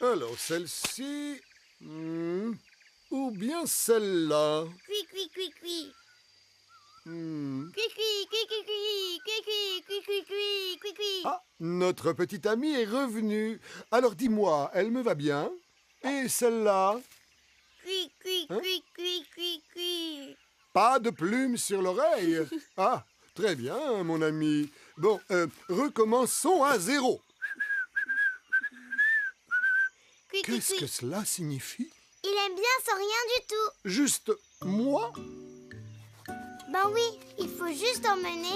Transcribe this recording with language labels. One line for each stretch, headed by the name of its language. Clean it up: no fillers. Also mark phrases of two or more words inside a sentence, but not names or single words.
French: Alors, celle-ci... ou bien celle-là. Cui, cui, cui, cui. Cui, cui, cui, cui, cui, cui, cui, cui, cui, cui, cui, cui. Ah, notre petite amie est revenue. Alors, dis-moi, elle me va bien? Et celle-là? Cui, cui, Hein? cui, cui, cui, cui. Pas de plumes sur l'oreille. Ah, très bien, mon ami. Bon, recommençons à 0. Cui, cui, Qu'est-ce cui. que cela signifie? Il aime bien sans rien du tout. Juste moi? Ben oui, il faut juste emmener.